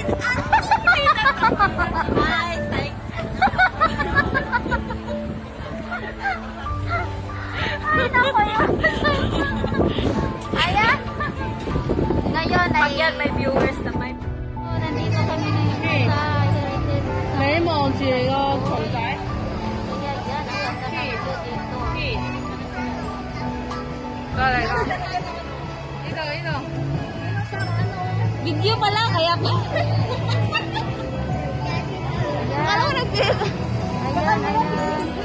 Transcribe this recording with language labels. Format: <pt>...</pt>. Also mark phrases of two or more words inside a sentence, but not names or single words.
<tl>Hindi talaga. Ay, thank Ay, naku yun. Ayan. Ngayon ay... Ayan, may viewers na may... Nandito kami ngayon sa Heritage.</tl> <yue>你望住個蟲仔，</yue> <tl>Ayan, ang ganda ng view dito.</tl> <yue>過嚟啦！呢度。</yue> <tl>Video pala, kaya pa. Akala ko nag-video. Ayan.</tl>